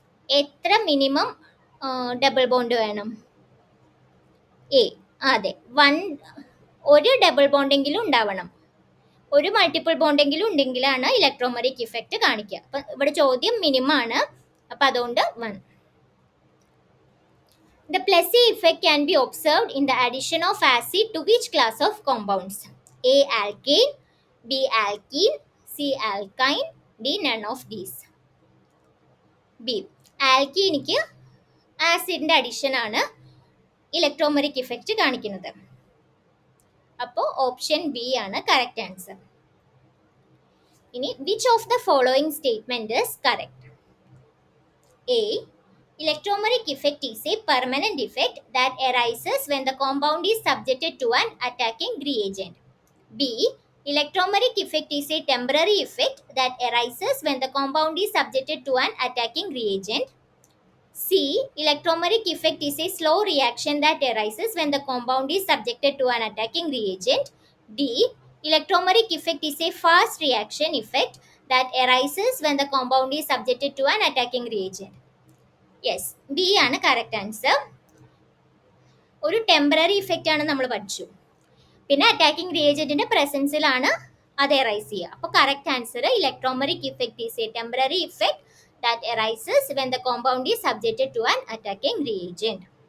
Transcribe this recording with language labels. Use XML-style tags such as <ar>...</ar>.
<ml>എത്ര minimum double bond വേണം? A. അതെ, ഒരു ഡബിൾ ബോണ്ടെങ്കിലും ഉണ്ടാവണം. ഒരു മൾട്ടിപ്പിൾ ബോണ്ടെങ്കിലും ഉണ്ടെങ്കിലാണ് ഇലക്ട്രോമറിക് ഇഫക്റ്റ് കാണിക്കുക. അപ്പം ഇവിടെ ചോദ്യം മിനിമം ആണ്, അപ്പം അതുകൊണ്ട് 1.</ml> <en>The +C effect can be observed in the addition of acid to which class of compounds? A. Alkane, B. Alkene, C. Alkyne, D. None of these. B.</en> <ml>ആൽക്കീനിക്ക് ആസിഡിൻ്റെ addition ആണ് electromeric effect കാണിക്കുന്നത്. അപ്പോൾ option B ആണ് correct answer. ഇനി</ml> <en>Which of the following statement is correct? A. Electromeric effect is a permanent effect that arises when the compound is subjected to an attacking reagent. B. Electromeric effect is a temporary effect that arises when the compound is subjected to an attacking reagent. C. Electromeric effect is a slow reaction that arises when the compound is subjected to an attacking reagent. D. Electromeric effect is a fast reaction effect that arises when the compound is subjected to an attacking reagent.</en> <ml>Yes, B ആണ് correct answer. ഒരു temporary effect ആണ് നമ്മൾ പഠിച്ചു, പിന്നെ attacking റിയേജന്റിന്റെ പ്രസൻസിലാണ് അത് arise ചെയ്യുക. അപ്പോൾ</ml> <en>Correct answer electromeric effect is a temporary effect that arises when the compound is subjected to an attacking reagent.</en>